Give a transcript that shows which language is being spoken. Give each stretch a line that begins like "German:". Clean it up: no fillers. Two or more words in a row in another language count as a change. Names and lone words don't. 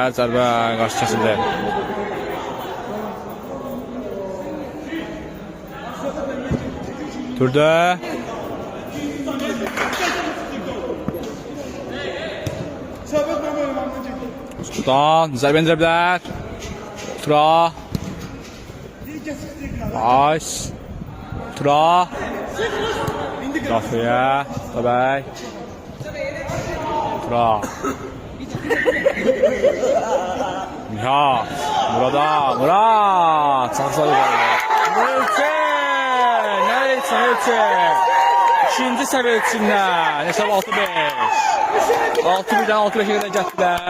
Azerbaijani: Zərbə qarşı kəsildi. Turda. Sultan zərbə indirə bilər. Tura. Nice. Tura. Rafiyə. Tabək. Tura. Nihat. Murad. Sağ-sağ Nelçin. İkinci səviyyə üçündən. Hesab 6-5. 6-1-dən 6-5-ə qədər gətirdilər.